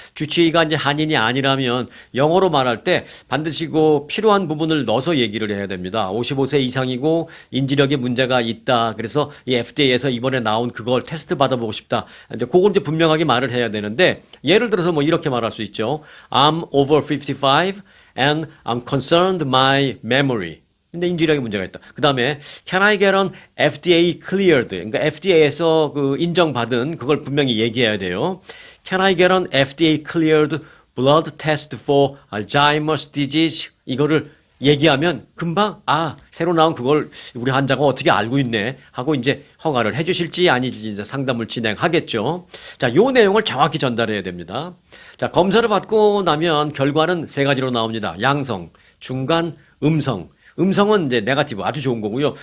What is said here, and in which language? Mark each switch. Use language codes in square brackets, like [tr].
[ko] 주치의가 이제 한인이 아니라면 영어로 말할 때 반드시 그 필요한 부분을 넣어서 얘기를 해야 됩니다. 55세 이상이고 인지력에 문제가 있다. 그래서 이 FDA에서 이번에 나온 그걸 테스트 받아보고 싶다. 이제 그걸 이제 분명하게 말을 해야 되는데 예를 들어서 뭐 이렇게 말할 수 있죠. [en] I'm over 55 and I'm concerned my memory. [ko] 근데 인지력에 문제가 있다. 그 다음에 [en] Can I get an FDA cleared? [ko] 그러니까 FDA에서 그 인정받은 그걸 분명히 얘기해야 돼요. [en] Can I get an FDA cleared blood test for Alzheimer's disease? [ko] 이거를 얘기하면 금방 새로 나온 그걸 우리 환자가 어떻게 알고 있네 하고 이제 허가를 해주실지 아니지 이제 상담을 진행하겠죠. 자, 요 내용을 정확히 전달해야 됩니다. 자, 검사를 받고 나면 결과는 세 가지로 나옵니다. 양성, 중간, 음성. 음성은 이제 네거티브 아주 좋은 거고요.